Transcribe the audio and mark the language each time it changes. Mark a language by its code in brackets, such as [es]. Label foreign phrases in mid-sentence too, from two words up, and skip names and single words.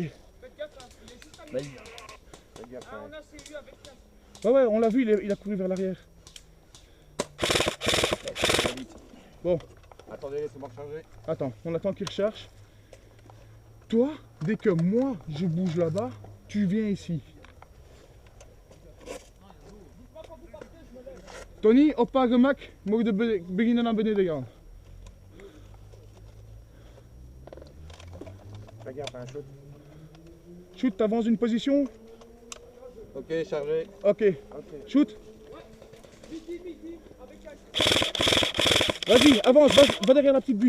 [fr] Faites gaffe, hein. Ouais, on l'a vu, il a couru vers l'arrière. Ça va vite. Bon. Attendez, laissez-moi recharger. Attends, on attend qu'il recharge. Toi, dès que moi je bouge là-bas, tu viens ici. [nl] Tony, oppa gemak, mag de beginnen naar beneden gaan. [fr] Fais gaffe, un shoot. Shoot, t'avances d'une position. Ok, chargé. Ok. Shoot. Vas-y, avance, va derrière la petite butte.